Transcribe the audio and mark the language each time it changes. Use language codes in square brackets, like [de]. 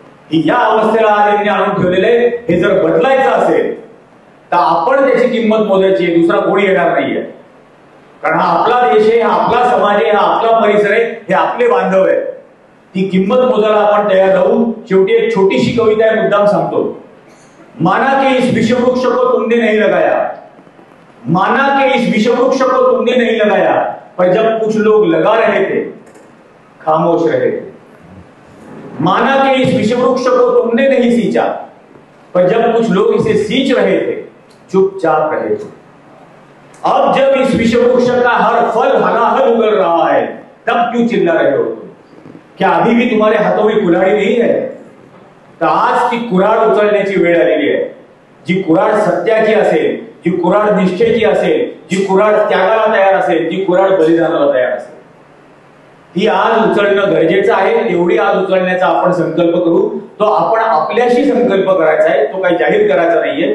[mr] ही या अवस्थेला आज यांनी आणून ठेवलेलं आहे. हे जर बदलायचं असेल तर आपण त्याची किंमत मोजायची आहे, दुसरा कोणी येणार नाहीये. कारण हा आपला देश आहे, हा आपला समाज आहे, हा आपला परिसर आहे, हे आपले बांधव आहे. ती किंमत मोजायला आपण तयार राहू. शेवटी एक छोटीशी कविता आहे, मुद्दाम सांगतो. [hi] माना के इस विषवृक्ष को तुमने नहीं लगाया, माना के इस विषवृक्ष को तुमने नहीं लगाया, पर जब कुछ लोग लगा रहे थे खामोश रहे थे. माना के इस विषवृक्ष को तुमने नहीं सींचा, पर जब कुछ लोग इसे सींच रहे थे चुपचाप रहे थे. अब जब इस विषवृक्ष का हर फल हलाहल उगल रहा है, तब क्यों चिल्ला रहे हो? क्या अभी भी तुम्हारे हाथों में कुल्हाड़ी नहीं है? [mr] तर आज ती कुऱ्हाड उचलण्याची वेळ आलेली आहे. जी कुऱ्हाड सत्याची असेल, जी कुऱ्हाड निष्ठेची असेल, जी कुऱ्हाड त्यागाला तयार असेल, जी कुऱ्हाड बलिदानाला तयार असेल, ती आज उचलणं गरजेचं आहे. तेवढी आज उचलण्याचा आपण संकल्प करू. तो आपण आपल्याशी संकल्प करायचा आहे, तो काही जाहीर करायचा नाहीये.